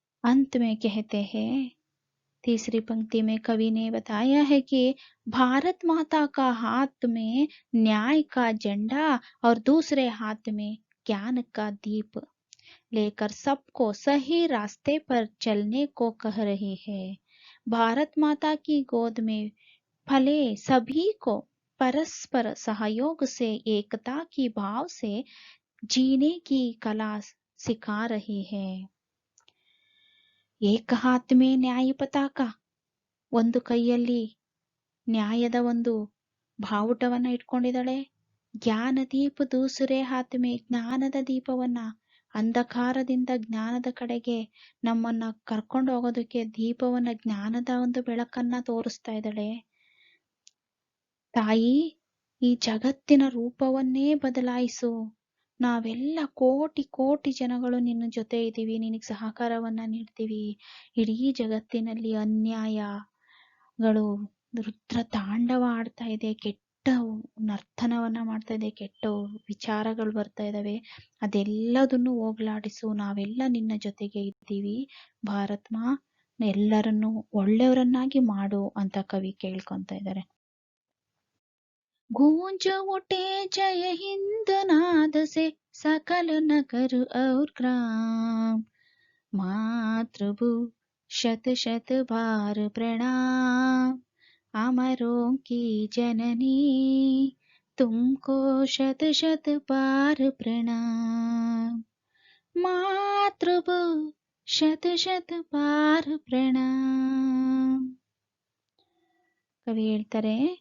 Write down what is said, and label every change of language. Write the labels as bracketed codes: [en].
[hi] अंत में कहते हैं, तीसरी पंक्ति में कवि ने बताया है कि भारत माता का हाथ में न्याय का झंडा और दूसरे हाथ में ज्ञान का दीप लेकर सबको सही रास्ते पर चलने को कह रही है. भारत माता की गोद में फले सभी को परस्पर सहयोग से, एकता की भाव से जीने की कला सिखा रही है. ಏಕ ಹಾತ್ ಮೇ ನ್ಯಾಯ ಪತಾಕ, [kn] ಒಂದು ಕೈಯಲ್ಲಿ ನ್ಯಾಯದ ಒಂದು ಬಾವುಟವನ್ನ ಇಟ್ಕೊಂಡಿದ್ದಾಳೆ. [hi] ಜ್ಞಾನ ದೀಪ ದೂಸರೆ ಹಾತ್ ಮೇ, [kn] ಜ್ಞಾನದ ದೀಪವನ್ನ, ಅಂಧಕಾರದಿಂದ ಜ್ಞಾನದ ಕಡೆಗೆ ನಮ್ಮನ್ನ ಕರ್ಕೊಂಡು ಹೋಗೋದಕ್ಕೆ ದೀಪವನ್ನ, ಜ್ಞಾನದ ಒಂದು ಬೆಳಕನ್ನ ತೋರಿಸ್ತಾ ಇದ್ದಾಳೆ. ತಾಯಿ, ಈ ಜಗತ್ತಿನ ರೂಪವನ್ನೇ ಬದಲಾಯಿಸು. ನಾವೆಲ್ಲ ಕೋಟಿ ಕೋಟಿ ಜನಗಳು ನಿನ್ನ ಜೊತೆ ಇದ್ದೀವಿ, ನಿನಗೆ ಸಹಕಾರವನ್ನ ನೀಡ್ತೀವಿ. ಇಡೀ ಜಗತ್ತಿನಲ್ಲಿ ಅನ್ಯಾಯಗಳು ರುದ್ರ ತಾಂಡವ ಆಡ್ತಾ ಇದೆ, ಕೆಟ್ಟ ನರ್ತನವನ್ನ ಮಾಡ್ತಾ ಇದೆ, ಕೆಟ್ಟ ವಿಚಾರಗಳು ಬರ್ತಾ ಇದಾವೆ. ಅದೆಲ್ಲದನ್ನು ಹೋಗ್ಲಾಡಿಸು, ನಾವೆಲ್ಲ ನಿನ್ನ ಜೊತೆಗೆ ಇದ್ದೀವಿ. ಭಾರತ್ ಮಾ, ಎಲ್ಲರನ್ನು ಒಳ್ಳೆಯವರನ್ನಾಗಿ ಮಾಡು ಅಂತ ಕವಿ ಕೇಳ್ಕೊಂತ ಇದ್ದಾರೆ. [hi] गूंज उठे जय हिंद नाद से सकल नगर और ग्राम, मातृभू शत शत बार प्रणाम, अमरों की जननी तुमको शत शत बार प्रणाम, मातृभू शत शत बार प्रणाम. [kn] ಕವಿ ಹೇಳ್ತಾರೆ,